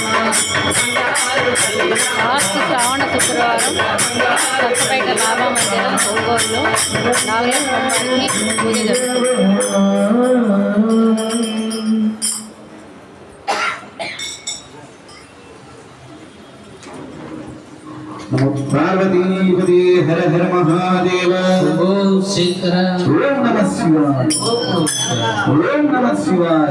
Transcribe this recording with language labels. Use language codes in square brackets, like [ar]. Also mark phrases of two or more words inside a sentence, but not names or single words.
[te] లాస్ట్ శ్రావణ శుక్రవారం కొత్తపేట రామ మందిరం ఒంగోలులో నాగేశ్వరానికి పూజ జరుగుతుంది. [sa] पार्वतीपति हर हर महादेव ओम शंकर ओम नमः शिवाय ओम नमः शिवाय